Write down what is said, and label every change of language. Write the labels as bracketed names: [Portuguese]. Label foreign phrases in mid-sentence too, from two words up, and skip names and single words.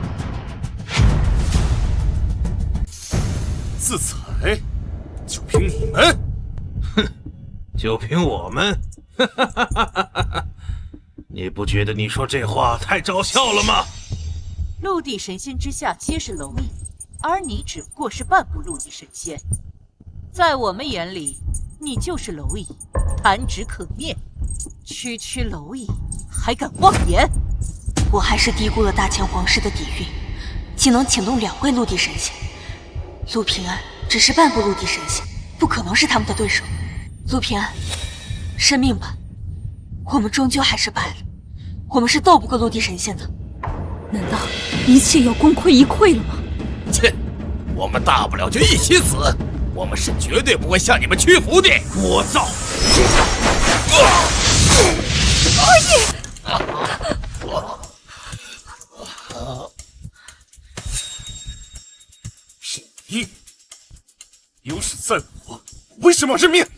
[Chinese] 自裁？就凭你们？哼，就凭我们？你不觉得你说这話太招笑了嗎？陸地神仙之下皆是螻蟻，而你只不過是半步陸地神仙。在我們眼裡，你就是螻蟻，彈指可滅。區區螻蟻還敢妄言？我還是低估了大清皇室的底蘊，竟能請動2位陸地神仙。陸平安只是半步陸地神仙，不可能是他們的對手。陸平安，認命吧，我們終究還是敗了，我們是鬥不過陸地神仙的。難道一切要功虧一簣了嗎？切，我們大不了就一起死，我們是絕對不會向你們屈服的。聒噪！二弟！是你，有史在我，為什麼認命？